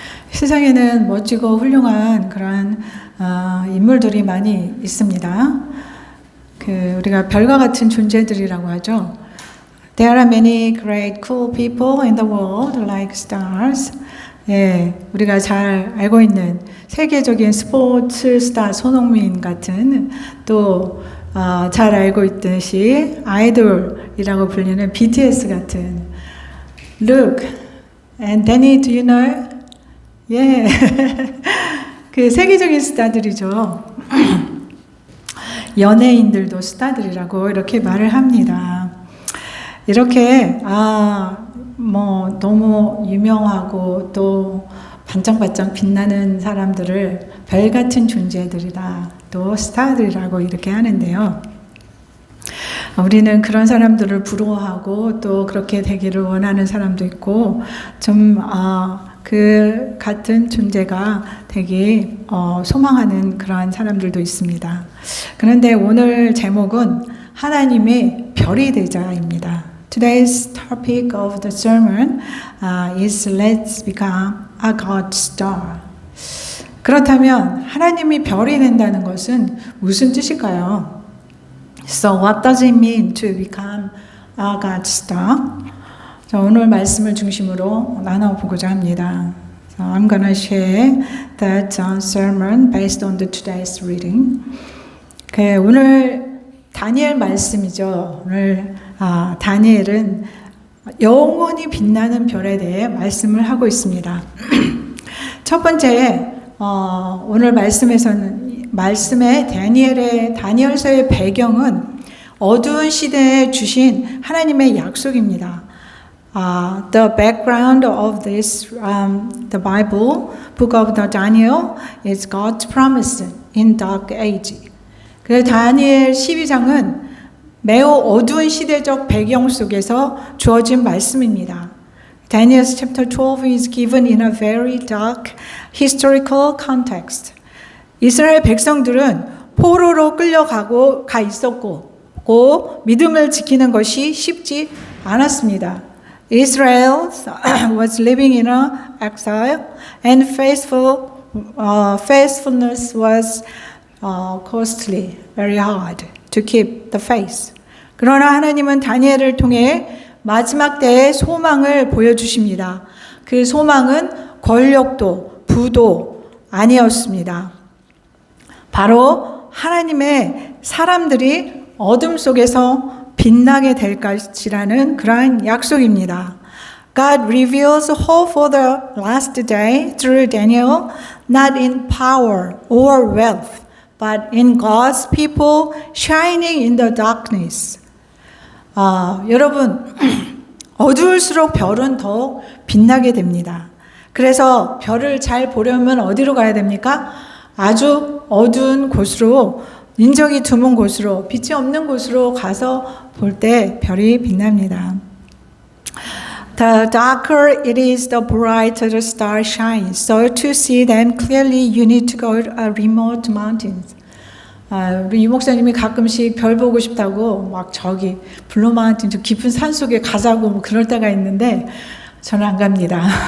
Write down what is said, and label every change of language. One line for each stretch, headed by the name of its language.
Korean: 세상에는 멋지고 훌륭한 그런 인물들이 많이 있습니다. 우리가 별과 같은 존재들이라고 하죠.
English: There are many great cool people in the world like stars.
Korean: 예, 우리가 잘 알고 있는 세계적인 스포츠 스타 손흥민 같은 또 잘 알고 있듯이 아이돌이라고 불리는 BTS 같은
English: Look and Danny, do you know?
Korean: 예, 그 세계적인 스타들이죠. 연예인들도 스타들이라고 이렇게 말을 합니다. 이렇게 뭐 너무 유명하고 또 반짝반짝 빛나는 사람들을 별 같은 존재들이다, 또 스타들이라고 이렇게 하는데요. 우리는 그런 사람들을 부러워하고 또 그렇게 되기를 원하는 사람도 있고 좀 그 같은 존재가 되기 소망하는 그러한 사람들도 있습니다. 그런데 오늘 제목은 하나님의 별이 되자입니다.
English: Today's topic of the sermon is Let's become a God star.
Korean: 그렇다면 하나님이 별이 된다는 것은 무슨 뜻일까요?
English: So what does it mean to become a God star?
Korean: 자, 오늘 말씀을 중심으로 나눠보고자 합니다.
English: So I'm going to share that sermon based on the today's reading.
Korean: 오늘 다니엘 말씀이죠. 오늘 다니엘은 영원히 빛나는 별에 대해 말씀을 하고 있습니다. 첫 번째, 오늘 말씀의 다니엘서의 배경은 어두운 시대에 주신 하나님의 약속입니다.
English: The background of this, the Bible, book of the Daniel, is God's promise in dark age.
Korean: 그 다니엘 12장은 매우 어두운 시대적 배경 속에서 주어진 말씀입니다.
English: Daniel chapter 12 is given in a very dark historical context.
Korean: 이스라엘 백성들은 포로로 가 있었고, 믿음을 지키는 것이 쉽지 않았습니다.
English: Israel was living in exile, and faithfulness was costly, very hard to keep the faith.
Korean: 그러나 하나님은 다니엘을 통해 마지막 때의 소망을 보여주십니다. 그 소망은 권력도 부도 아니었습니다. 바로 하나님의 사람들이 어둠 속에서 빛나게 될 것이라는 그러한 약속입니다.
English: God reveals hope for the last day through Daniel, not in power or wealth, but in God's people shining in the darkness.
Korean: 여러분, 어두울수록 별은 더 빛나게 됩니다. 그래서 별을 잘 보려면 어디로 가야 됩니까? 아주 어두운 곳으로, 인적이 드문 곳으로, 빛이 없는 곳으로 가서 볼 때 별이 빛납니다.
English: The darker it is, the brighter the star shines. So to see them clearly, you need to go to a remote mountains.
Korean: 우리 유 목사님이 가끔씩 별 보고 싶다고 막 저기 블루 마운틴 저 깊은 산 속에 가자고 뭐 그럴 때가 있는데 저는 안 갑니다.